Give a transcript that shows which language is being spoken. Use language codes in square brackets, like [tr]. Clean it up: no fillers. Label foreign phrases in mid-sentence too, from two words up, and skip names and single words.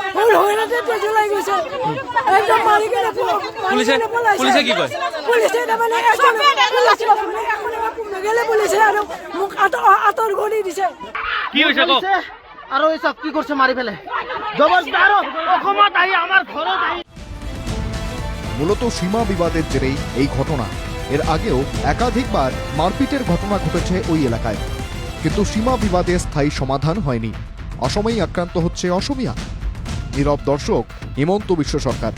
[as] পুলিচে কি কয়? পুলিচে তাৰমানে পুলিচে আৰু মোক আঁতৰ কৰি দিছে। কি হৈছে কওক? আৰু এই চব কি কৰিছে মাৰি পেলাই জবৰদস্তি আৰু অসমত আহি আমাৰ ঘৰত আহি। [bn] মূলত সীমা বিবাদের জেরেই এই ঘটনা। এর আগেও একাধিকবার মারপিটের ঘটনা ঘটেছে ওই এলাকায়, কিন্তু সীমা বিবাদে স্থায়ী সমাধান হয়নি। অসমেই আক্রান্ত হচ্ছে অসমিয়া। নীরব দর্শক হিমন্ত বিশ্ব সরকার।